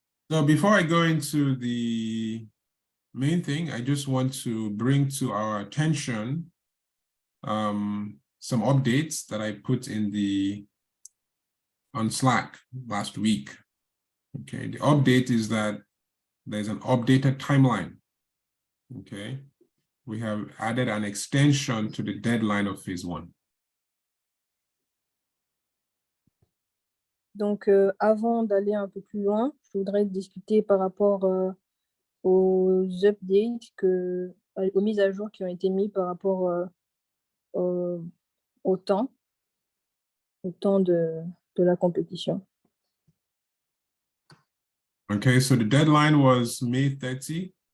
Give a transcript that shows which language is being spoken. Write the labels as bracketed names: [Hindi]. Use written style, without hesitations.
[English] So before I go into the main thing, I just want to bring to our attention some updates that I put on Slack last week. Okay, the update is that there's an updated timeline. Okay, we have added an extension to the deadline of phase 1. [French] Donc, avant d'aller un peu plus loin, je voudrais discuter par rapport aux updates, aux mises à jour qui ont été mises par rapport au temps de la compétition. [English] Okay, so the deadline was May 30.